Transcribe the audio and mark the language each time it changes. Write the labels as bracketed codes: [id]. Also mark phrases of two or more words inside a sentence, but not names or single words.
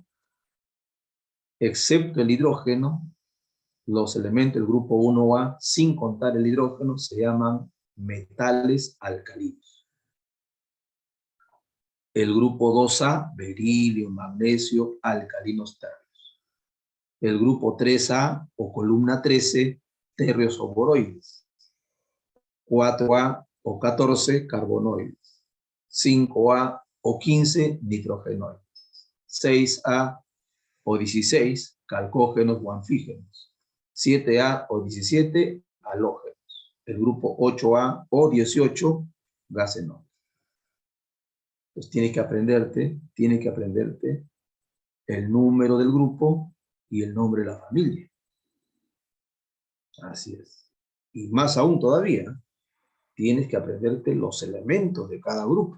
[es] Excepto el hidrógeno, los elementos del grupo 1A, sin contar el hidrógeno, se llaman metales alcalinos. El grupo 2A, berilio, magnesio, alcalinos térreos. El grupo 3A o columna 13, térreos o boroides. 4A o 14, carbonoides. 5A o 15, nitrogenoides. 6A o 16, calcógenos o anfígenos. 7A o 17, halógenos. El grupo 8A o 18, gasenoides. Pues tienes que aprenderte el número del grupo y el nombre de la familia. Así es. Y más aún todavía, tienes que aprenderte los elementos de cada grupo.